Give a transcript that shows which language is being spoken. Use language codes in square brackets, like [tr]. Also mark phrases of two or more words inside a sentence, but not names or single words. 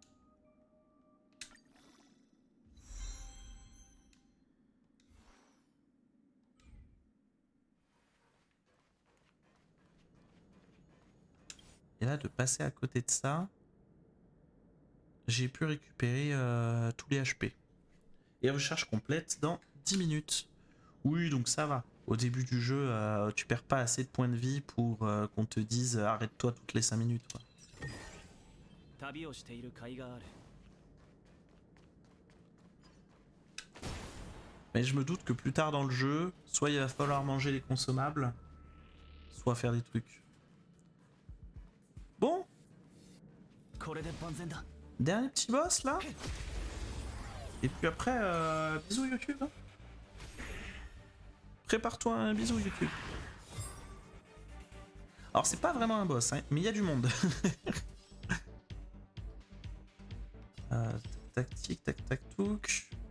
[fr] Et là, de passer à côté de ça, j'ai pu récupérer tous les HP. Et recherche complète dans 10 minutes. Oui, donc ça va. Au début du jeu, tu perds pas assez de points de vie pour qu'on te dise arrête-toi toutes les 5 minutes. Quoi. [ja] 旅をしている甲斐がある。 [fr] Mais je me doute que plus tard dans le jeu, soit il va falloir manger les consommables, soit faire des trucs. Bon, [ja] これで万全だ。 [fr] dernier petit boss là. Et puis après, bisous YouTube. Hein. Prépare-toi un bisou YouTube. Alors c'est pas vraiment un boss, hein, mais il y a du monde. Tactique, tac tac touc.